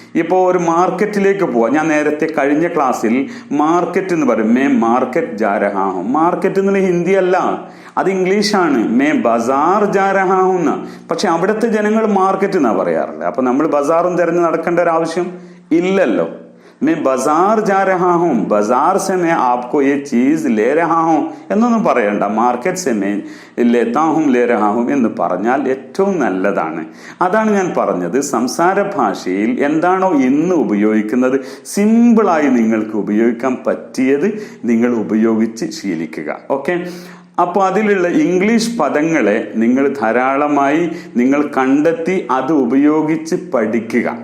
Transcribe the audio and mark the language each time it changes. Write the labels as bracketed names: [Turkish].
[Malayalam] ഇപ്പോൾ ഒരു മാർക്കറ്റിലേക്ക് പോവാം. ഞാൻ നേരത്തെ കഴിഞ്ഞ ക്ലാസ്സിൽ മാർക്കറ്റ് എന്ന് പറയും, [Hindi] മേ മാർക്കറ്റ് ജാ രഹാ ഹൂം. [Malayalam] മാർക്കറ്റ് എന്നുള്ള ഹിന്ദി അല്ല, അത് ഇംഗ്ലീഷാണ്. [Hindi] മേ ബസാർ ജാ രഹാ ഹൂം [Malayalam] എന്ന്. പക്ഷെ അവിടുത്തെ ജനങ്ങൾ മാർക്കറ്റ് എന്നാ പറയാറില്ല. അപ്പൊ നമ്മൾ ബസാറും തിരഞ്ഞു നടക്കേണ്ട ഒരു ആവശ്യം ഇല്ലല്ലോ. [Hindi] मैं बाजार जा रहा हूं, बाजार से मैं आपको ये चीज ले रहा हूं [Malayalam] എന്നൊന്നും പറയണ്ട. [Hindi] മാർക്കറ്റ് സെ मैं लेता हूं ले रहा हूं [Malayalam] എന്ന് പറഞ്ഞാൽ ഏറ്റവും നല്ലതാണ്. അതാണ് ഞാൻ പറഞ്ഞത്, സംസാര ഭാഷയിൽ എന്താണോ ഇന്ന് ഉപയോഗിക്കുന്നത് സിമ്പിളായി നിങ്ങൾക്ക് ഉപയോഗിക്കാൻ പറ്റിയത് നിങ്ങൾ ഉപയോഗിച്ച് ശീലിക്കുക. ഓക്കെ, അപ്പോൾ അതിലുള്ള ഇംഗ്ലീഷ് പദങ്ങളെ നിങ്ങൾ ധാരാളമായി നിങ്ങൾ കണ്ടെത്തി അത് ഉപയോഗിച്ച് പഠിക്കുക.